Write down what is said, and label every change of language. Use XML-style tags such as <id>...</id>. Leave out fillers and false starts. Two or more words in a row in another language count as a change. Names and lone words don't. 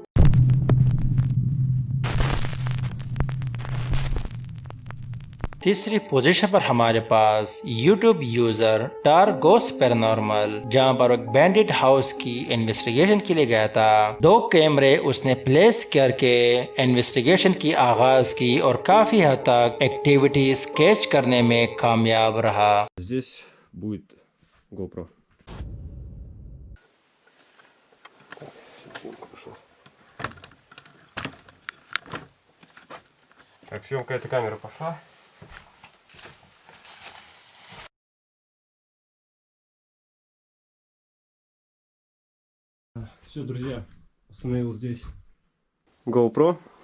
<hi>तीसरी पोजीशन पर हमारे पास</hi> <en>YouTube user</en> <hi>टारगोस पैरानॉर्मल जहां पर एक</hi> <en>banded house</en> <hi>की इन्वेस्टिगेशन के लिए गया था। 2 कैमरे उसने प्लेस करके इन्वेस्टिगेशन की आगाज की और काफी हद तक</hi> <en>activities catch</en> <hi>करने में कामयाब रहा।</hi> <ru>Здесь будет GoPro. Так, съемка этой камеры пошла. Все, друзья, установил здесь GoPro.</ru>